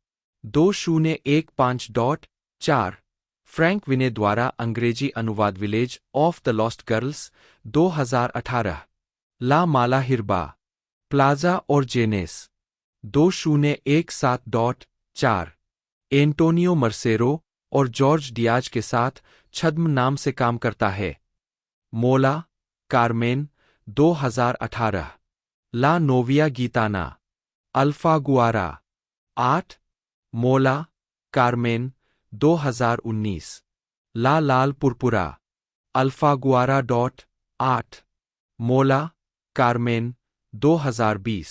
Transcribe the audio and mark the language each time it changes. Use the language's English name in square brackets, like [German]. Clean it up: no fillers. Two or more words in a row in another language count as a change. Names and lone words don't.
[Hindi] 2015.4 फ्रैंक विने द्वारा अंग्रेजी अनुवाद विलेज ऑफ द लॉस्ट गर्ल्स 2018। ला माला हिरबा, प्लाजा और जेनेस। 2017.4 एंटोनियो मर्सेरो और जॉर्ज डियाज के साथ छद्म नाम से काम करता है। मोला, कार्मेन 2018। ला नोविया गीताना, अल्फागुआरा। 8 मोला, कार्मेन 2019। ला लाल पुरपुरा, अल्फागुआरा 8 मोला, कार्मेन 2020।